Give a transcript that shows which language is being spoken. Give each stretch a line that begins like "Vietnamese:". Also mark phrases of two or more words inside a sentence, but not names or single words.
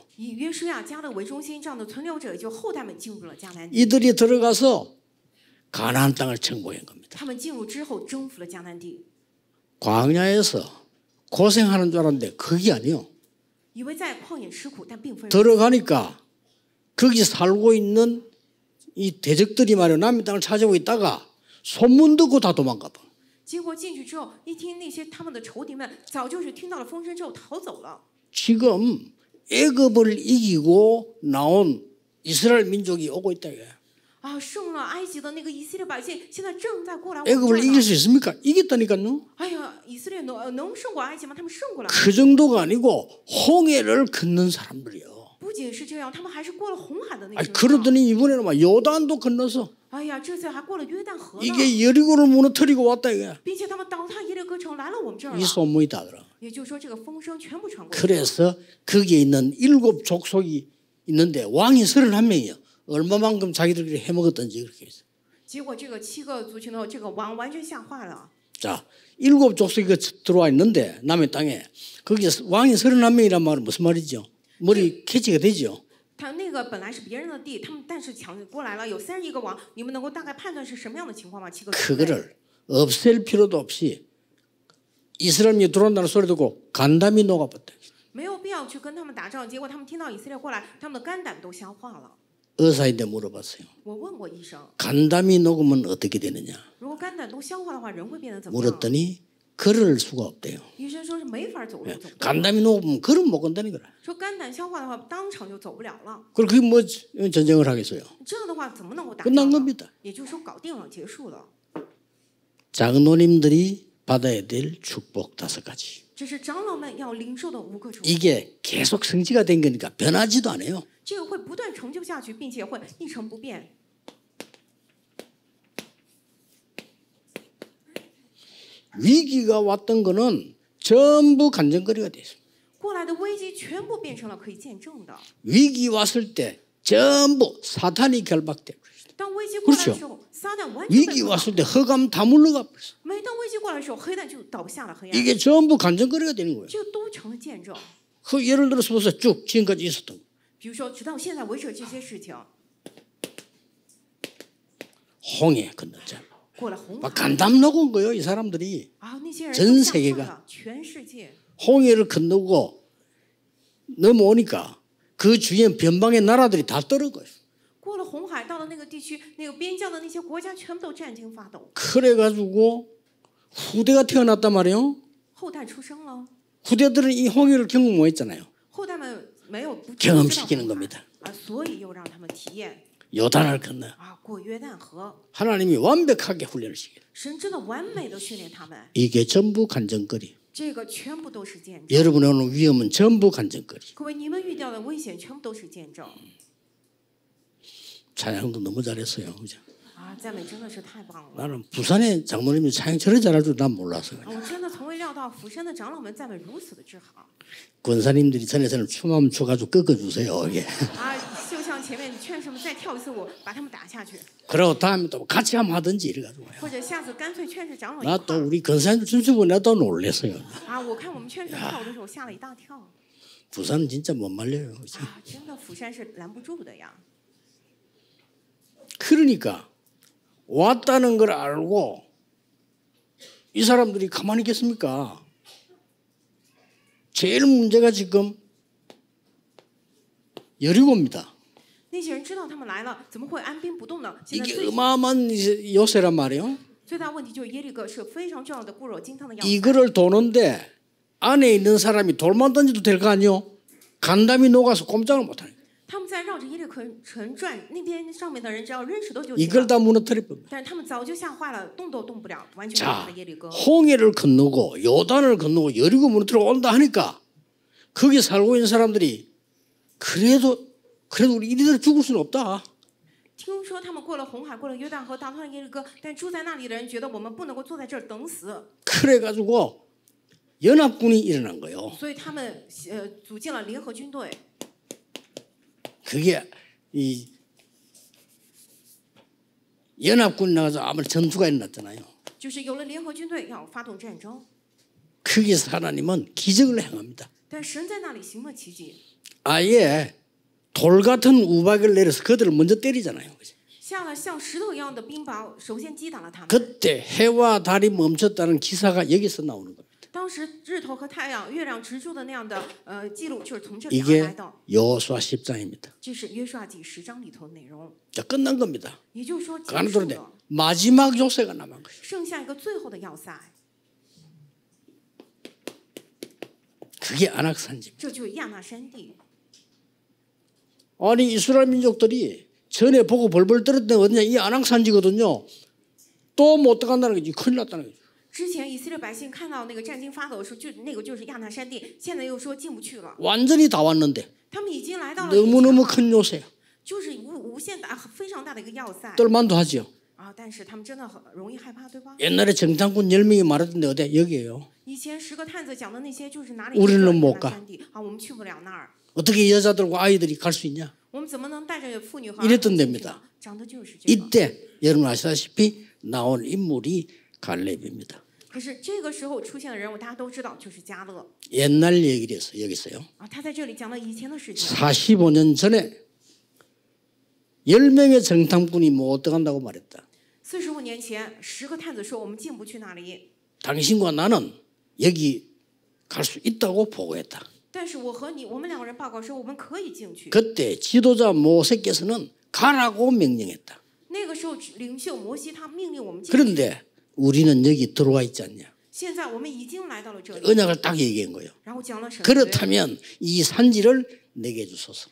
Chinese: 以约书亚、迦勒为中心，这样的存留者也就后代们进入了迦南地。
Korean: 이들이 들어가서 가나안 땅을 정복한 겁니다.
Chinese: 他们进入之后征服了迦南地，
Korean: 광야에서 고생하는 줄 알았는데 그게 아니요.
Chinese: 以为在旷野吃苦，但并非如此。
Korean: 들어가니까 거기 살고 있는 이 대적들이 말이야 남의 땅을 찾아오고 있다가 소문 듣고 다 도망가 봐.
Chinese: 结果进去之后，一听那些他们的仇敌们早就是听到了风声之后逃走了。
Korean: 지금 애굽을 이기고 나온 이스라엘 민족이 오고 있다 이거야.
Chinese: 啊，胜了埃及的那个以色列百姓，现在正在过来我们这
Korean: 애굽을
Chinese: 儿
Korean: 이길
Chinese: 呢。
Korean: 수 있습니까? 이겼다니까요.
Chinese: 哎呀，以色列能胜过埃及吗？他们胜过了。
Korean: 그 정도가 아니고 홍해를 걷는 사람들이요.
Chinese: 不仅是这样，他们还是过了红海的那
Korean: 아니
Chinese: 些人。
Korean: 그러더니 이번에는 막 요단도 건너서
Chinese: 哎呀，这次还过了约旦河呢，
Korean: 이게 여리고를 무너뜨리고 왔다 이거야.
Chinese: 并且他们倒塌耶利哥城来了我们这儿
Korean: 이
Chinese: 了。
Korean: 소문이 다 들어.
Chinese: 也就是说，这个风声全部传过去。
Korean: 그래서 거기에 있는 7 족속이 있는데 왕이 31명이요. 얼마만큼 자기들끼리 해먹었던지 그렇게 있어요.
Chinese: 结果这个7个族群的这个王完全吓坏了。
Korean: 자, 7 족속이 들어와 있는데 남의 땅에 거기에 왕이 31명이란 말은 무슨 말이죠? 머리 캐치가 되죠.
Chinese: 他那个本来是别人的地，他们但是抢过来了，有31个王，你们能够大概判断是什么样的情况吗？7个族类。
Korean: 그거를 없앨 필요도 없이 이스라엘이 들어온다는 소리 듣고 간담이 녹아버렸다.
Chinese: 没有必要去跟他们打仗，结果他们听到以色列过来，他们的肝胆都消化了。
Korean: 의사인데 물어봤어요.
Chinese: 我问过医生，
Korean: 간담이 녹으면 어떻게 되느냐?
Chinese: 如果肝胆都消化的话，人会变得怎么样？
Korean: 물었더니 걸을 수가 없대요.
Chinese: 医生说是没法走路，走不动。
Korean: 간담이 녹으면 걸음 못 건다는 거라.
Chinese: 说肝胆消化的话，当场就走不了了。
Korean: 그럼 그게 뭐 전쟁을 하겠어요?
Chinese: 这样的话怎么能够打
Korean: 끝난
Chinese: 仗呢？
Korean: 겁니다.
Chinese: 也就是说搞定了，结束了。
Korean: 장로님들이 받아야 될 축복 5가지.
Chinese: 这是长老们要领受的5个祝福，
Korean: 이게 계속 성취가 된 거니까 변하지도 않아요.
Chinese: 这个会不断成就下去，并且会一成不变。
Korean: 위기가 왔던 거는 전부 간증거리가 돼 있어요.
Chinese: 过来的危机全部变成了可以见证的。
Korean: 위기 왔을 때 전부 사탄이 결박돼 버렸어요.
Chinese: 当危机过来的时候，撒旦完全被
Korean: 위기
Chinese: 捆绑。
Korean: 왔을 때 흑암 다 물러가 버렸어요.
Chinese: 每当危机过来的时候，黑暗就倒下了黑暗，
Korean: 이게 전부 간증거리가 되는 거예요.
Chinese: 这都成了见证。
Korean: 그 예를 들어서 보세요. 쭉 지금까지 있었던 거.
Chinese: 比如说，直到现在为止这些事情，
Korean: 홍해 건넜잖아요.
Chinese: 过了红
Korean: 막
Chinese: 海
Korean: 간담 녹은 거예요. 이 사람들이.
Chinese: 啊，那些人
Korean: 전
Chinese: 都吓坏
Korean: 세계가
Chinese: 了，全世界。
Korean: 홍해를 건너고 넘어오니까 그 주위에 변방의 나라들이 다 떨어져요.
Chinese: 过了红海，到了那个地区，那个边疆的那些国家全部都战惊发抖，
Korean: 그래가지고 후대가 태어났단 말이에요.
Chinese: 后代出生了，
Korean: 후대들은 이 홍해를 경험 못 했잖아요.
Chinese: 后代们没有不
Korean: 경험시키는
Chinese: 知道
Korean: 겁니다.
Chinese: 啊，所以又让他们体验
Korean: 요단을 건너.
Chinese: 啊，过约旦河，
Korean: 하나님이 완벽하게 훈련을 시켜요.
Chinese: 神真的完美的训练他们，
Korean: 이게 전부 간증거리.
Chinese: 这个全部都是见证。
Korean: 여러분의 오는 위험은 전부 간증거리.
Chinese: 各位，你们遇到的危险全部都是见证
Korean: 찬양도 너무 잘했어요. 그죠?
Chinese: 啊！赞美真的是太棒了。
Korean: 나는 부산의 장로님이 찬양 저렇게 잘할 줄 난 몰랐어.
Chinese: 啊我真的从未料到釜山的长老们赞美如此的之好
Korean: 권사님들이 전에서는 춤하면 춰가지고 꺾어주세요. 이게. 啊！
Chinese: 就像前面劝什么再跳一次舞，把他们打下去，
Korean: 그리고 다음에 또 같이 한번 하든지 이래가지고.
Chinese: 或者下次干脆劝着长老一
Korean: 나
Chinese: 块
Korean: 또
Chinese: 儿
Korean: 우리 권사님 춤추고 내가 또 놀랬어요. 啊！
Chinese: 我看我们劝着跳的时候吓了一大跳
Korean: 부산은 진짜 못 말려요. 그죠? 啊！
Chinese: 真的釜山是拦不住的呀。
Korean: 그러니까 왔다는 걸 알고 이 사람들이 가만히 있겠습니까? 제일 문제가 지금 여리고입니다.
Chinese: 那些人知道他们来了，怎么会安兵不动呢？现在
Korean: 이게
Chinese: 最
Korean: 어마어마한 요새란 말이에요.
Chinese: 最大问题就是耶利哥是非常重要的固若金汤的要塞。
Korean: 이거를 도는데 안에 있는 사람이 돌만 던져도 될 거 아니요? 간담이 녹아서 꼼짝을 못하네.
Chinese: 他们在绕着耶利哥城转，那边上面的人只要扔石头就行
Korean: 이걸
Chinese: 了。
Korean: 다 무너뜨릴 겁니다.
Chinese: 但是他们早就吓坏了，动都动不了，完全没有
Korean: 자,
Chinese: 耶利哥。
Korean: 홍해를 건너고 요단을 건너고 여리고 무너뜨려 온다 하니까 거기 살고 있는 사람들이 그래도 우리 이리들 죽을 수는 없다.
Chinese: 听说他们过了红海，过了约旦河，打断了耶利哥，但住在那里的人觉得我们不能够坐在这儿等死，
Korean: 그래가지고 연합군이 일어난 거예요.
Chinese: 所以他们组建了联合军队。
Korean: 그게 이 연합군이 나가서 아무리 전투가 일어났잖아요.
Chinese: 就是有了联合军队要发动战争，
Korean: 거기서 하나님은 기적을 행합니다.
Chinese: 但神在那里行了奇迹，
Korean: 아예 돌 같은 우박을 내려서 그들을 먼저 때리잖아요.
Chinese: 下了像石头一样的冰雹，首先击打了他们。
Korean: 그때 해와 달이 멈췄다는 기사가 여기서 나오는 겁니다.
Chinese: 当时日头和太阳、月亮直住的那样的记录，就是从这里而
Korean: 이게
Chinese: 来的。
Korean: 여호수아 10장입니다.
Chinese: 这是约书亚记10章里头的内容，
Korean: 자, 끝난 겁니다.
Chinese: 也就是说结
Korean: 가는
Chinese: 束
Korean: 도로인데
Chinese: 了，
Korean: 마지막 요새가 남은 거예요.
Chinese: 剩下一个最后的要塞，
Korean: 그게 아낙산지입니다.
Chinese: 这就是亚纳山地。
Korean: 아니 이스라엘 민족들이 전에 보고 벌벌 떨었던 데가 어디냐? 이 아낙산지거든요. 또 못 들어간다는 거지. 큰일 났다는 거죠.
Chinese: 之前以色列百姓看到那个战惊发抖的时候，就那个就是亚纳山地，现在又说进不去了。
Korean: 완전히 다 왔는데
Chinese: 他们已经来到了
Korean: 너무너무
Chinese: 以前了
Korean: 큰 요새야.
Chinese: 就是无限大、非常大的一个要塞
Korean: 똘만도 하죠. 啊！
Chinese: 但是他们真的很容易害怕，对吧？
Korean: 옛날에 정탐꾼 10명이 말했던데 어디 여기에요.
Chinese: 以前10个探子讲的那些，就是哪里
Korean: 우리는
Chinese: 是
Korean: 못
Chinese: 亚
Korean: 가
Chinese: 纳山地啊？我们去不了那儿，
Korean: 어떻게 여자들과 아이들이 갈 수 있냐.
Chinese: 我们怎么能带着妇女和
Korean: 이랬던
Chinese: 儿童进去
Korean: 데입니다
Chinese: 呢？讲的就是这个。
Korean: 이때 여러분 아시다시피 나온 인물이 갈렙입니다.
Chinese: 可是这个时候出现的人物，大家都知道，就是加勒
Korean: 옛날 얘기를 해서 여기 있어요. 啊。
Chinese: 他在这里讲了以前的事情。
Korean: 45년 전에 10명의 정탐꾼이 못 들어간다고 말했다.
Chinese: 45 年前，10个探子说我们进不去那里，
Korean: 당신과 나는 여기 갈 수 있다고 보고했다.
Chinese: 但是我和你，我们2个人报告说我们可以进去。
Korean: 그때 지도자 모세께서는 가라고 명령했다.
Chinese: 那个时候，领袖摩西他命令我们进去。
Korean: 그런데 우리는 여기 들어와 있지 않냐.
Chinese: 现在我们已经来到了这里，
Korean: 언약을 딱 얘기한 거예요.
Chinese: 然后讲了神的约。
Korean: 그렇다면 이 산지를 내게 주소서.